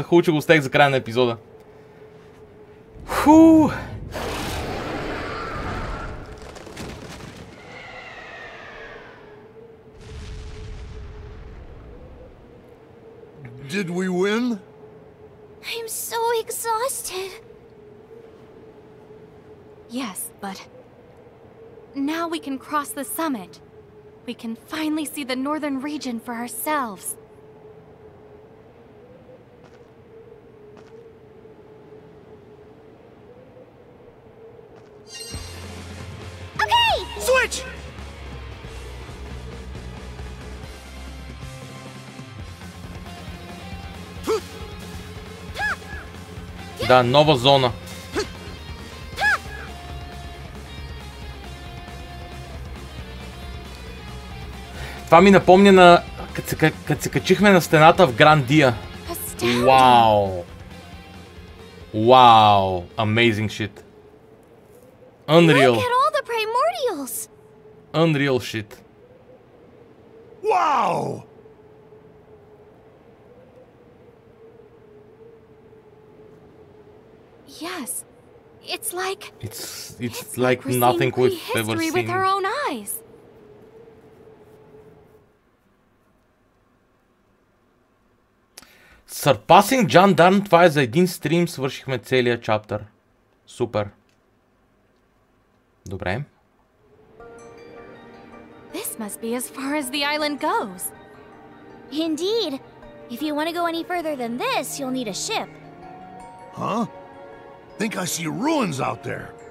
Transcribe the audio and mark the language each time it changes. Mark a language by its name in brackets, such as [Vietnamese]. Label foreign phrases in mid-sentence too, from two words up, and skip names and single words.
[Bulgarian] Хубаво, че го оставих за края на епизода. Ху! [English] Did we win? I'm so exhausted. Yes, but now we can cross the summit. We can finally see the northern region for ourselves. Okay! Switch! [Bulgarian] Да, нова зона. Това ми напомня на... като се качихме на стената в Грандия. Вау! Вау! [English] Amazing shit. Unreal. Look at all the primordials! Unreal shit. Wow! Yes. It's like... It's like nothing we've ever seen. With our own eyes. Surpassing John Darn, [Bulgarian] това е за един стрим, свършихме целия чаптър. Супер. Добре. [English] This must be as far as the island goes. Indeed. If you want to go any further than this, you'll need a ship. Huh? Think I see ruins out there.